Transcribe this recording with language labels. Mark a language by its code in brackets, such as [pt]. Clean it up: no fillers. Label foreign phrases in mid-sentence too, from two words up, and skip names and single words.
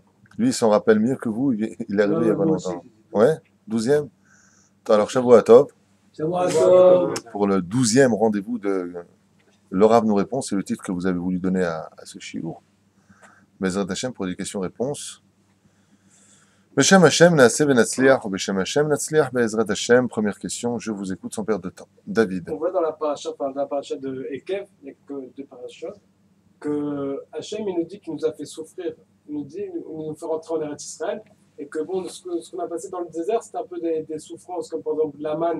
[fr] Lui, il s'en rappelle mieux que vous, il est arrivé il y a pas Moi aussi. longtemps. Ouais, 12e. Alors, [he] שבוע טוב, שבוע טוב. [fr] pour le 12e rendez-vous de L'Orav nous répond, c'est le titre que vous avez voulu donner à ce shiur. [he] בעזרת השם [fr] pour des questions-réponses. [he] בשם השם, נעשה ונצליח, או בשם השם, נצליח, בעזרת השם. [fr] Première question, je vous écoute sans perdre de temps. David. On voit dans la paracha de Ekev, il n'y a que deux parachutes, que Hachem, il nous dit qu'il nous a fait souffrir. Il nous dit, il nous fait rentrer en Eretz Israël, et que bon, ce qu'on a passé dans le désert, c'était un peu des souffrances, comme par exemple la manne.